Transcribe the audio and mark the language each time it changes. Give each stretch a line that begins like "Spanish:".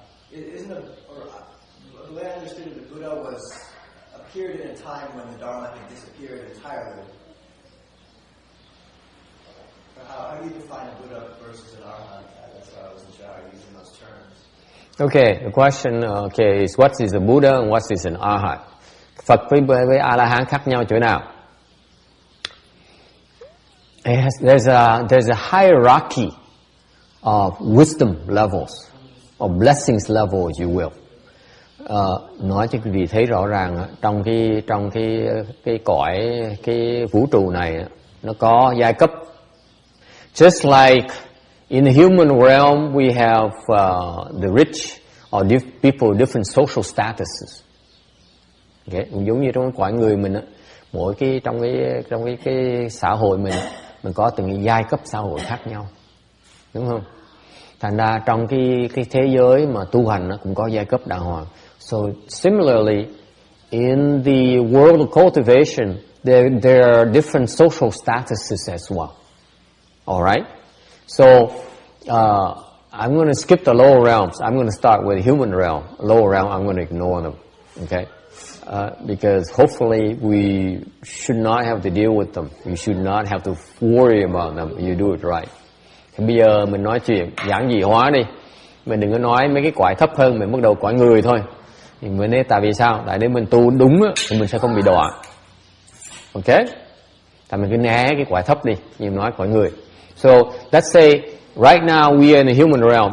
English: The way I understood it, the Buddha appeared in a time when the Dharma had disappeared entirely. How do you define a Buddha versus an Arahant? That's why I wasn't sure how you're using those terms. Okay, the question is what is a Buddha and what is an Arahant?
Vietnamese: Phật với A-la-hán khác nhau chỗ nào?
English: There's a hierarchy of wisdom levels, of blessings level, if you will.
Vietnamese: Nói cho quý vị thấy rõ ràng trong cái cõi cái vũ trụ này nó có giai cấp.
English: Just like in the human realm we have the rich or people different social statuses. Okay.
Vietnamese: Cũng giống như trong cái cõi người mình á, mỗi trong cái xã hội mình có từng cái giai cấp xã hội khác nhau, đúng không? Thành ra trong cái thế giới mà tu hành nó cũng có giai cấp đàng hoàng.
English: So similarly, in the world of cultivation, there are different social statuses as well. All right. So I'm going to skip the lower realms. I'm going to start with the human realm. Lower realm, I'm going to ignore them. Okay. Because hopefully we should not have to deal with them. You should not have to worry about them. You do it right.
Vietnamese: Thì bây giờ mình nói chuyện giản dị hóa đi. Mình đừng có nói mấy cái cõi thấp hơn, mình bắt đầu cõi người thôi. Thì mình nói tại vì sao? Tại nếu mình tu đúng á, thì mình sẽ không bị đọa. Ok? Tại mình cứ né cái cõi thấp đi, như nói cõi người.
English: So, let's say right now we are in the human realm.